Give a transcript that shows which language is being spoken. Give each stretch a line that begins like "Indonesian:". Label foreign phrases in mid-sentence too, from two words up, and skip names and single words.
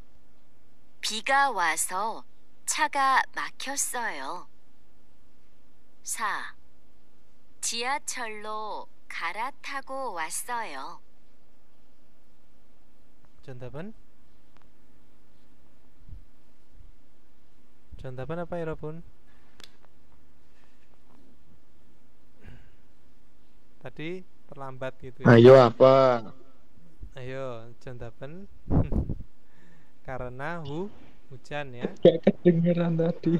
Korean: 비가 와서 차가 막혔어요. 4. 지하철로 갈아타고 왔어요. 정답은? 정답은 apa 여러분?
Indonesian: Tadi terlambat gitu ya. Ayo apa? Ayo, 정답은 karena hujan ya. Kayak kedengeran tadi.